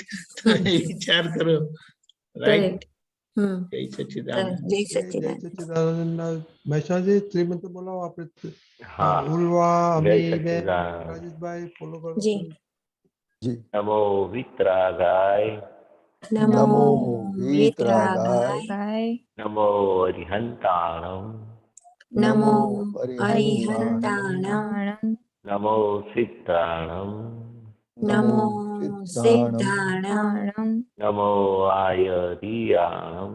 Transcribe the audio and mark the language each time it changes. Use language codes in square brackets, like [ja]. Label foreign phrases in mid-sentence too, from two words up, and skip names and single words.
[gu] તમે વિચાર કરો. રાઈટ. જય સચ્ચિદાનંદ. મહેશાજી, શ્રીમંત બોલાવો. આપણે ઉલવા, અમીબેન, રાજેશભાઈ ફોલો કરો. [sa] નમો વિતરાગાય नमो वीतरागाय [pra] नमो अरिहंताणं नमो अरिहन्ताणं नमो सिद्धाणं नमो सिद्धाणं नमो आयरियाणं